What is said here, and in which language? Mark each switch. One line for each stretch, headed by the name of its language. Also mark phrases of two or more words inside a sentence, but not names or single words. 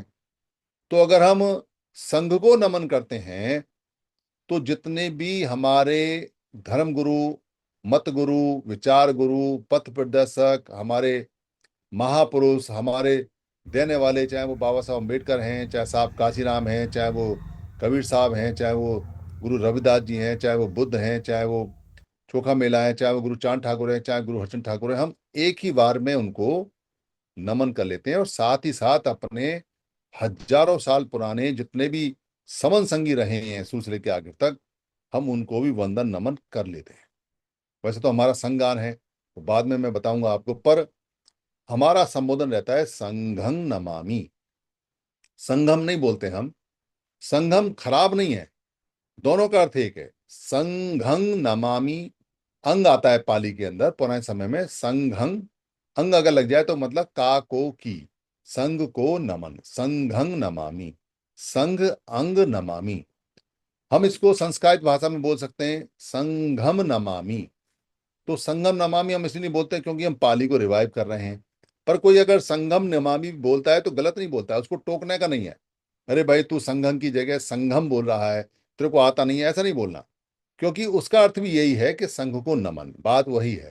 Hindi: तो अगर हम संघ को नमन करते हैं तो जितने भी हमारे धर्म गुरु, मत गुरु, विचार गुरु, पथ प्रदर्शक, हमारे महापुरुष, हमारे देने वाले, चाहे वो बाबा साहब अम्बेडकर हैं, चाहे साहब काशीराम हैं, चाहे वो कबीर साहब हैं, चाहे वो गुरु रविदास जी हैं, चाहे वो बुद्ध हैं, चाहे वो चोखा मेला है, चाहे वो गुरु चांद ठाकुर है, चाहे गुरु हरचंद ठाकुर है, हम एक ही बार में उनको नमन कर लेते हैं। और साथ ही साथ अपने हजारों साल पुराने जितने भी समन संगी रहे हैं शुरू से लेकर आगे तक, हम उनको भी वंदन नमन कर लेते हैं। वैसे तो हमारा संज्ञान है, तो बाद में मैं बताऊंगा आपको, पर हमारा संबोधन रहता है
Pali: संघं नमामि।
Hindi: संघम नहीं बोलते हम, संघम खराब नहीं है, दोनों का अर्थ एक है।
Pali: संघं नमामि,
Hindi: अंग आता है पाली के अंदर, पुराने समय में संघं, अंग अगर लग जाए तो मतलब का को की, संघ को नमन,
Pali: संघं नमामि, संघ अंग नमामि।
Hindi: हम इसको संस्कृत भाषा में बोल सकते हैं
Sanskrit: संघम नमामि।
Hindi: तो
Sanskrit: संगम नमामि
Hindi: हम इसलिए नहीं बोलते क्योंकि हम पाली को रिवाइव कर रहे हैं। पर कोई अगर
Sanskrit: संगम नमामि
Hindi: बोलता है तो गलत नहीं बोलता है, उसको टोकने का नहीं है। अरे भाई तू संगम की जगह संगम बोल रहा है, तेरे को आता नहीं है, ऐसा नहीं बोलना। क्योंकि उसका अर्थ भी यही है कि संघ को नमन, बात वही है।